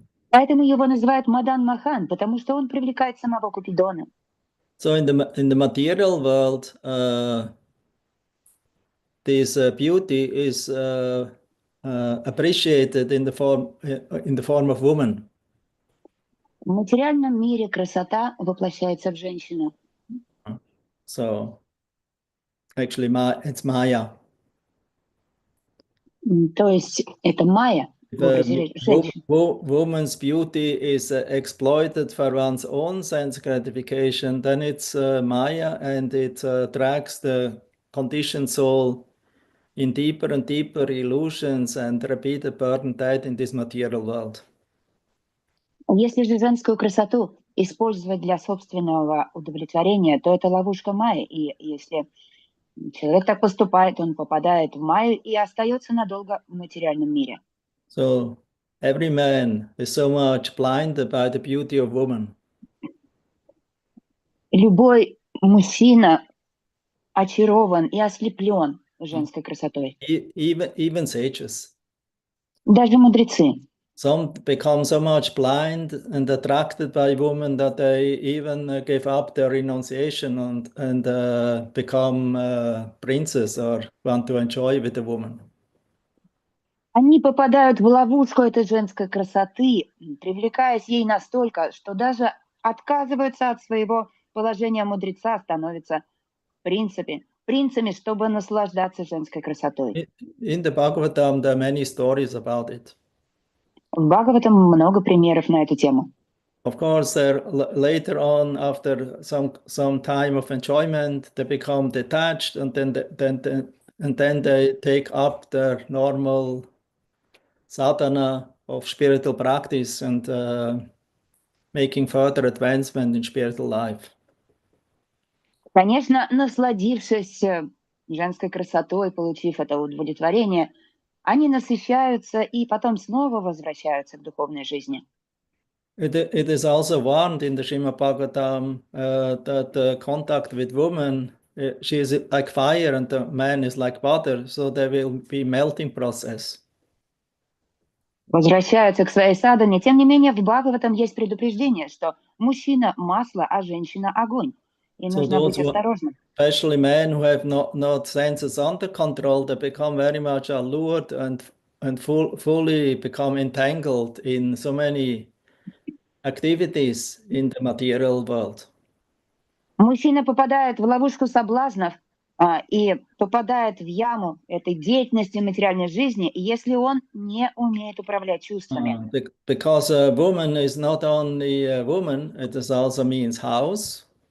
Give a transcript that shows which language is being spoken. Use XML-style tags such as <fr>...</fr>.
<ru>Поэтому его называют Мадан Махан, потому что он привлекает самого Купидона.</ru> <en>So in the material world, this beauty is appreciated in the form of woman.</en> <ru>В материальном мире красота воплощается в женщину.</ru> <en>So actually, it's Maya.</en> <ru>То есть это Майя в образе женщины.</ru> <en>Woman's beauty is exploited for one's own sense gratification, then it's Maya, and it drags the conditioned soul in deeper and deeper illusions and repeated burden death in this material world.</en> <ru>Если же женскую красоту использовать для собственного удовлетворения, то это ловушка Майи. И если человек так поступает, он попадает в Майю и остается надолго в материальном мире.</ru> <en>So every man is so much blinded by the beauty of woman.</en> <ru>Любой мужчина очарован и ослеплен женской красотой.</ru> <en>Even sages.</en> <ru>Даже мудрецы.</ru> <en>Some become so much blind and attracted by women that they even give up their renunciation and become princes or want to enjoy with a woman.</en> <ru>Они попадают в ловушку этой женской красоты, привлекаясь ей настолько, что даже отказываются от своего положения мудреца, становятся принцами, чтобы наслаждаться женской красотой.</ru> <en>In the Bhagavatam, there are many stories about it.</en> <ru>В Бхагаватам много примеров на эту тему.</ru> <en>Of course, later on, after some time of enjoyment, they become detached, and then they take up their normal sadhana of spiritual practice and making further advancement in spiritual life.</en> <ru>Конечно, насладившись женской красотой, получив это удовлетворение, они насыщаются и потом снова возвращаются к духовной жизни.</ru> <en>It is also warned in the Srimad Bhagavatam that the contact with woman, she is like fire and the man is like water, so there will be melting process.</en> <ru>Возвращаются к своей садхане. Тем не менее, в Бхагаватам есть предупреждение, что мужчина — масло, а женщина — огонь. И нужно быть осторожным.</ru> <en>Especially men who have not senses under control, they become very much allured and fully become entangled in so many activities in the material world.</en> <ru>Мужчина попадает в ловушку соблазнов и попадает в яму этой деятельности материальной жизни, если он не умеет управлять чувствами.</ru> <en>Because a woman is not only a woman, it also means house.</en>